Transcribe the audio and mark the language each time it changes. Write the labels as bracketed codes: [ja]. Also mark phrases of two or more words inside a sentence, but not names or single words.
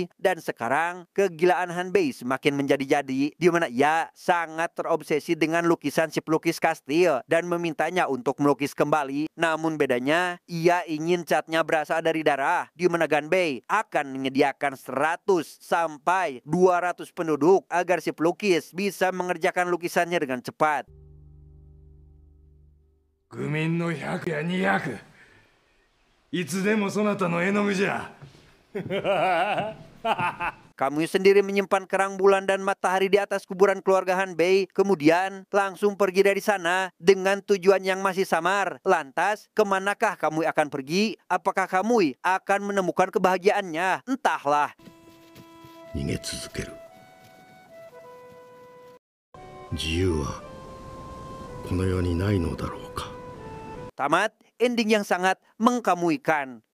[id] Dan sekarang kegilaan Hanbei semakin menjadi-jadi, di mana ia sangat terobsesi dengan lukisan si pelukis kastil dan memintanya untuk melukis kembali. Namun bedanya, ia ingin catnya berasal dari darah, di mana Ganbei akan menyediakan 100 sampai 200 penduduk agar si pelukis bisa mengerjakan lukisannya dengan cepat. [ja] 愚民の 100 や200いつでもそなたの絵の具じゃ。 [id] Kamui sendiri menyimpan kerang bulan dan matahari di atas kuburan keluarga Hanbei, kemudian langsung pergi dari sana dengan tujuan yang masih samar. Lantas, kemanakah Kamui akan pergi? Apakah Kamui akan menemukan kebahagiaannya? Entahlah. [ja] 逃げ続ける。自由はこの世にないのだろうか。 [id] Tamat, ending yang sangat mengkamuikan.